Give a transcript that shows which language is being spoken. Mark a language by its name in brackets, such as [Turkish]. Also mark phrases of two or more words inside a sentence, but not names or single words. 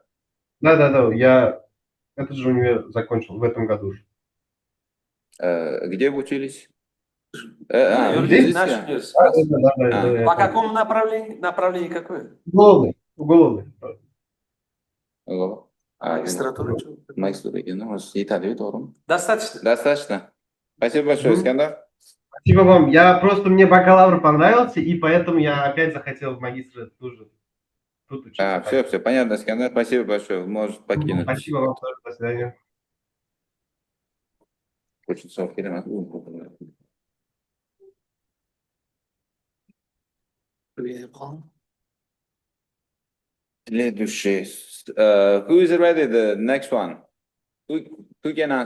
[Russian] Да, я этот же универ закончил в этом году. Где вы учились? Юридический наш университет. Да. По какому направлению? Направление какое? Уголовный. Магистратура. Магистратура. Ну, [Turkish] yeterli, doğru. [Russian] Достаточно. Достаточно. Спасибо большое, Искандер. Спасибо вам. Мне бакалавр понравился, и поэтому я опять захотел в магистре тоже тут учиться. Все, понятно, Искандер. Спасибо большое. Может покинуть. Спасибо вам тоже. До свидания. Очень сложно. Следующий. [English] Who is ready? The next one. Who can answer?